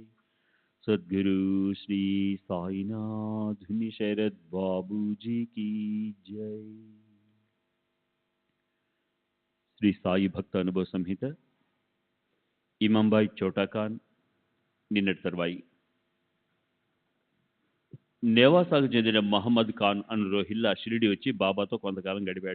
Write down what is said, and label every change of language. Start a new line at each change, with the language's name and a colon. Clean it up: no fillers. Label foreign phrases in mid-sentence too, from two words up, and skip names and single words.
Hindi: सद्गुरु श्री साईनाथ शरद बाबू जी की जय।
Telugu: శ్రీ సాయి భక్త అనుభవ సంహిత ఇమాంబాయి చోటాఖాన్ నిన్నటి తర్వాయి. నేవాసాకు చెందిన మహమ్మద్ ఖాన్ అను రోహిల్లా షిరిడి వచ్చి బాబాతో కొంతకాలం గడిపాడు.